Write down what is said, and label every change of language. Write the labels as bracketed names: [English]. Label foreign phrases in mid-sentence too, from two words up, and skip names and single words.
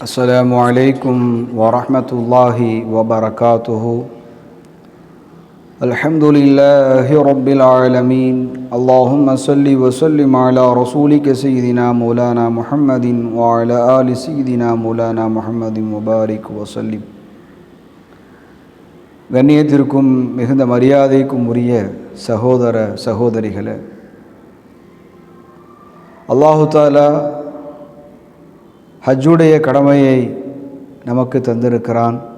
[Arabic] السلام عليكم ورحمة الله وبركاته. الحمد لله رب العالمين. اللهم صل وسلم على رسولك سيدنا مولانا محمد وعلى آل سيدنا مولانا محمد وبارك وسلم. [Tamil] கண்ணியத்திற்கும் மிகுந்த மரியாதைக்கும் உரிய சகோதர சகோதரிகளே, [Arabic] الله تعالى [Tamil] ஹஜ்ஜுடைய கடமையை நமக்கு தந்திருக்கிறான்.